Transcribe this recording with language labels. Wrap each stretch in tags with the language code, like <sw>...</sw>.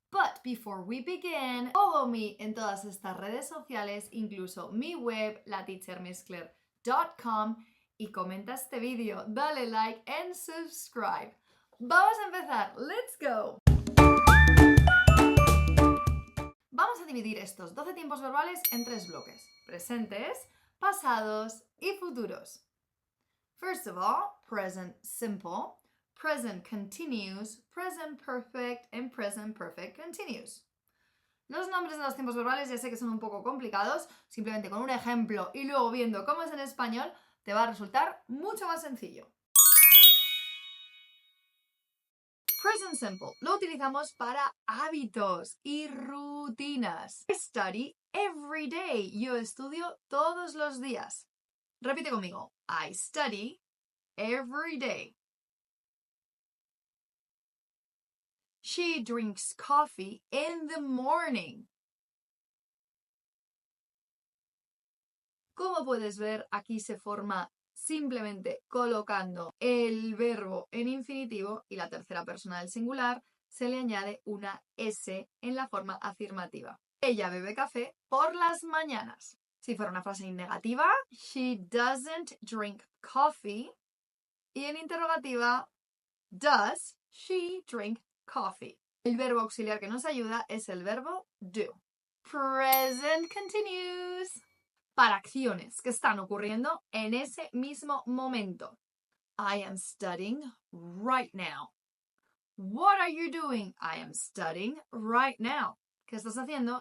<en>But before we begin, follow me</en> <es>en todas estas redes sociales, incluso mi web, lateachermissclaire.com, y comenta este vídeo, dale</es> <en>like and subscribe.</en> <es>Vamos a empezar,</es> <en>let's go.</en> <es>Vamos a dividir estos 12 tiempos verbales en 3 bloques: presentes, pasados y futuros.</es> <en>First of all, present simple, present continuous, present perfect and present perfect continuous.</en> <es>Los nombres de los tiempos verbales ya sé que son un poco complicados, simplemente con un ejemplo y luego viendo cómo es en español te va a resultar mucho más sencillo. Present simple lo utilizamos para hábitos y rutinas.</es> <en>I study every day.</en> <es>Yo estudio todos los días. Repite conmigo.</es> <en>I study every day. She drinks coffee in the morning.</en> <es>Como puedes ver, aquí se forma simplemente colocando el verbo en infinitivo y la tercera persona del singular se le añade una S en la forma afirmativa. Ella bebe café por las mañanas. Si fuera una frase negativa,</es> <en>she doesn't drink coffee.</en> <es>Y en interrogativa,</es> <en>does she drink coffee?</en> <es>El verbo auxiliar que nos ayuda es el verbo do. Present continuous. Para acciones que están ocurriendo en ese mismo momento.</es> <en>I am studying right now. What are you doing? I am studying right now.</en> <es>¿Qué estás haciendo?</es>